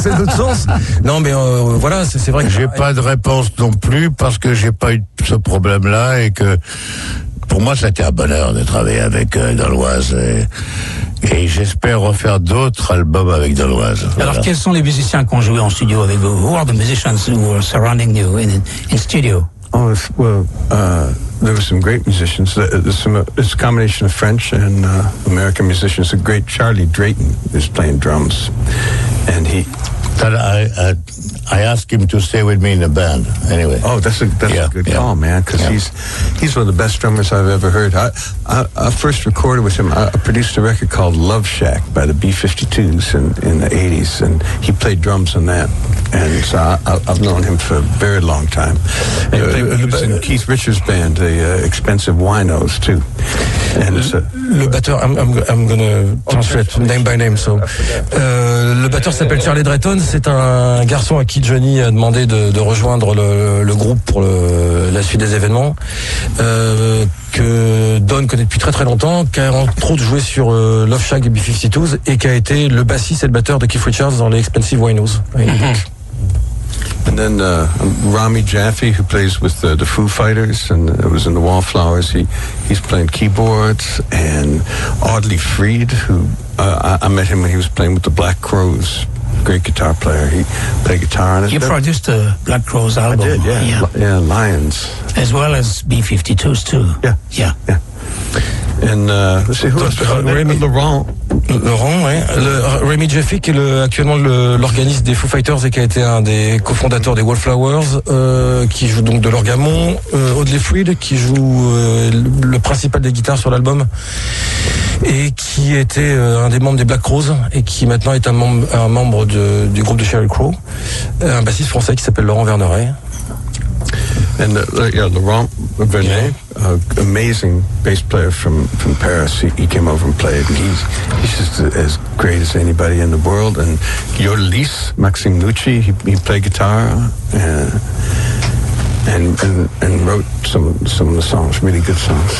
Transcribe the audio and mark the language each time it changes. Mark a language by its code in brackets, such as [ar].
[fr] C'est notre sens. Non, mais voilà, c'est vrai que j'ai pas de réponse non plus, parce que j'ai pas eu ce problème là et que pour moi c'était un bonheur de travailler avec Daloise. Et j'espère refaire d'autres albums avec Daloise. Voilà. Alors, quels sont les musiciens qui ont joué en studio avec vous? [en] Who are the musicians who are surrounding you in studio? Oh, there were some great musicians. It's a combination of French and American musicians. A great Charlie Drayton is playing drums, and he. I asked him to stay with me in the band. Anyway. Oh, that's a good call, man. Because he's one of the best drummers I've ever heard. I first recorded with him. I produced a record called Love Shack by the B-52s in the 80s, and he played drums on that. And so I've known him for a very long time. And he was in Keith Richards' band, the Expensive Winos, too. And [fr] le batteur, [en] I'm going to translate name by name. [fr] So, le batteur s'appelle Charlie Drayton. C'est un garçon à qui Johnny a demandé de rejoindre le groupe pour la suite des événements, que Don connaît depuis très très longtemps, qui a entre autres joué sur Love Shack et B-52s, et qui a été le bassiste et le batteur de Keith Richards dans les Expensive Winos. [en] And then Rami Jaffe, who plays with the Foo Fighters, and it was in the Wallflowers, he's playing keyboards. And Audley Freed, who I met him when he was playing with the Black Crowes. Great guitar player. He played guitar on it. You produced a Black Crowes album. I did, yeah. Yeah, Lions. As well as B-52s, too. And let's see, who else? Laurent. [fr] Laurent, oui. Rémi Jaffe, qui est actuellement l'organiste des Foo Fighters et qui a été un des cofondateurs des Wallflowers, qui joue donc de l'orgamon. Audley Freed, qui joue le principal des guitares sur l'album, et qui était un des membres des Black Crowes, et qui maintenant est un membre du groupe de Sheryl Crow. Un bassiste français qui s'appelle Laurent Verneret. [en] And Laurent Vernet, amazing bass player from Paris. He came over and played, and he's just as great as anybody in the world. And Yorlis, Maxime Nucci, he played guitar and wrote some of the songs, really good songs.